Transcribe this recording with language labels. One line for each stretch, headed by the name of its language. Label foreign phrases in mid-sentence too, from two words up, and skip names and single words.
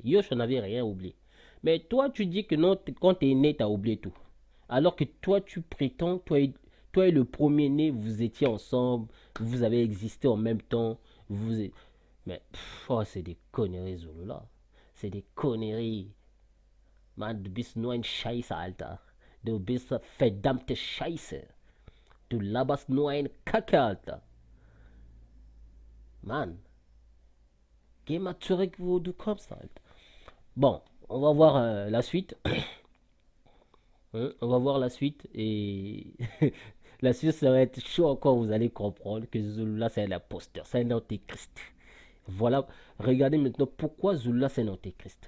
French: Yoshua n'avait rien oublié. Mais toi, tu dis que non, quand tu es né, tu as oublié tout. Alors que toi, tu prétends, toi et le premier-né, vous étiez ensemble, vous avez existé en même temps. Mais, oh, c'est des conneries, Zulu, là. C'est des conneries.
German: Man, du bist nur ein Scheiße, Alter. Du bist verdammte Scheiße. Du laberst nur ein Kacke, Alter. Man, geh mal zurück, wo du kommst, Alter.
French: Bon, on va voir la suite. Hein, on va voir la suite et la suite ça va être chaud encore. Vous allez comprendre que Zulula c'est un imposteur, c'est un antéchrist. Voilà, regardez maintenant pourquoi Zulula c'est un antéchrist.